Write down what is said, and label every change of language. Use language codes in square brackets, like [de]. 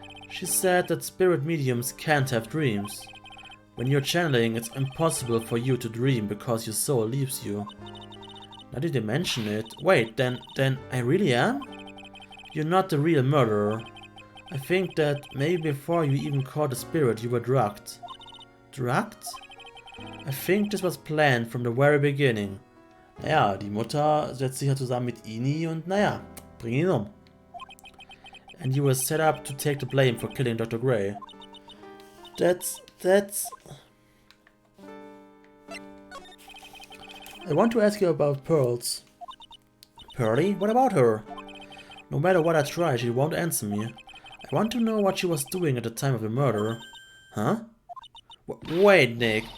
[en] She said that spirit mediums can't have dreams. When you're channeling, it's impossible for you to dream because your soul leaves you. Now did you mention it? Wait, then I really am? You're not the real murderer. I think that maybe before you even caught the spirit, you were drugged. Drugged? I think this was planned from the very beginning. [de] Naja, die Mutter setzt sich ja zusammen mit Ini und naja, bring ihn um. [en] And you were set up to take the blame for killing Dr. Gray. That's... I want to ask you about Pearls. Pearly? What about her? No matter what I try, she won't answer me. I want to know what she was doing at the time of the murder. Huh? Wait, Nick.